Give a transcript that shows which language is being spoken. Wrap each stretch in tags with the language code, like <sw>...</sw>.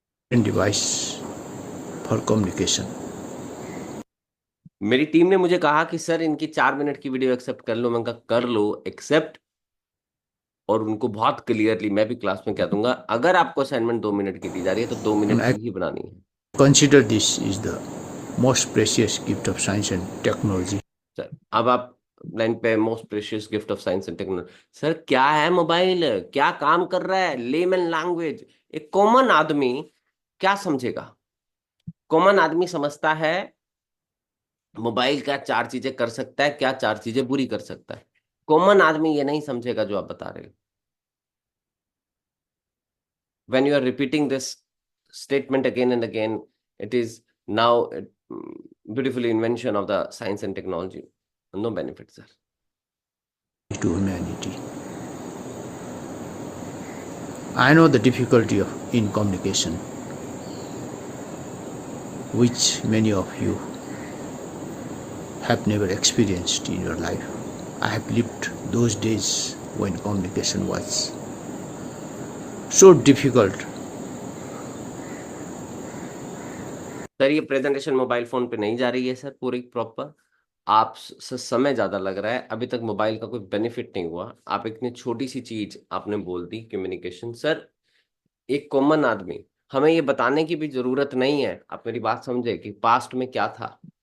<en>Device for communication.</en> <hi>मेरी team ने मुझे कहा कि सर इनकी 4 मिनट की वीडियो एक्सेप्ट कर लो। मैंने कहा कर लो एक्सेप्ट, और उनको बहुत क्लियरली मैं भी क्लास में कह दूंगा, अगर आपको असाइनमेंट 2 मिनट की दी जा रही है तो 2 मिनट</hi> <en>And I</en> <hi>की ही बनानी है।</hi> <en>consider this is the most precious gift of science and technology.</en> <hi>Sir अब आप लाइन पे</hi> <en>Most precious gift of science and technology.</en> <hi>Sir क्या है मोबाइल, क्या काम कर रहा है, लेमन लैंग्वेज एक कॉमन आदमी क्या समझेगा? कॉमन आदमी समझता है मोबाइल क्या चार चीजें कर सकता है, क्या चार चीजें बुरी कर सकता है। कॉमन आदमी ये नहीं समझेगा जो आप बता रहे हो।</hi> <en>When you are repeating this statement again and again, it is now a beautiful invention of the science and technology. No benefit, sir. To humanity. I know the difficulty in communication, which many of you have never experienced in your life. I have lived those days when communication was so difficult.</en> <hi>Sir ये presentation mobile phone पे नहीं जा रही है sir पूरी proper. आप समय ज्यादा लग रहा है, अभी तक मोबाइल का कोई बेनिफिट नहीं हुआ। आप इतनी छोटी सी चीज आपने बोल दी कम्युनिकेशन। सर एक कॉमन आदमी, हमें ये बताने की भी जरूरत नहीं है, आप मेरी बात समझे, कि पास्ट में क्या था।</hi>